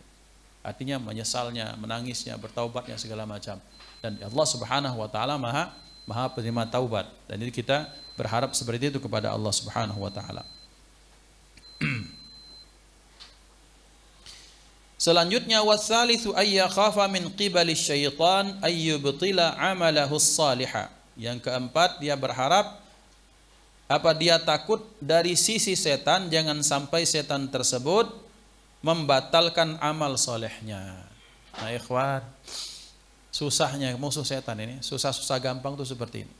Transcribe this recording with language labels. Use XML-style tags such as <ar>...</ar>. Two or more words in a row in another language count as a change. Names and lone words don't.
<id>Artinya menyesalnya, menangisnya, bertaubatnya segala macam. Dan Allah</id> <ar>سبحانه وتعالى</ar> <id>Maha penerima taubat, dan itu kita berharap seperti itu kepada Allah</id> <ar>سبحانه وتعالى.</ar> <id>Selanjutnya,</id> <ar>والثالث أن يخاف من قبل الشيطان أن يبطل عمله الصالح.</ar> <id>Yang keempat, dia berharap dia takut dari sisi setan, jangan sampai setan tersebut membatalkan amal solehnya. Nah ikhwan, susahnya musuh setan ini, susah-susah gampang tuh seperti ini.</id>